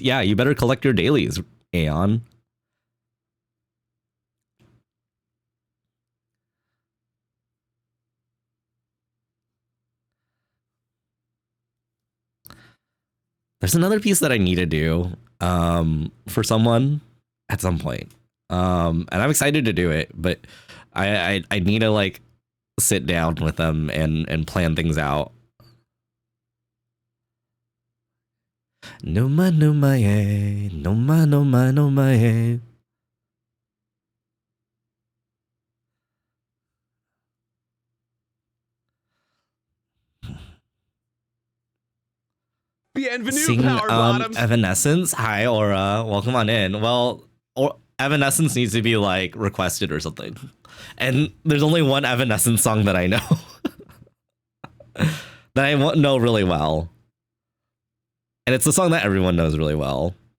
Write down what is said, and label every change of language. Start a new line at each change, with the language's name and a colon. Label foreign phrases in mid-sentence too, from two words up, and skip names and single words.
English: Yeah, you better collect your dailies, Aeon. There's another piece that I need to do for someone at some point. And I'm excited to do it, but I need to like sit down with them and plan things out.
Romanian: Numa numa ye, numa numa numa ye.
English: Sing Evanescence. Hi Aura, welcome on in. Well, Evanescence needs to be like requested or something, and there's only one Evanescence song that I know that I know really well, and it's the song that everyone knows really well.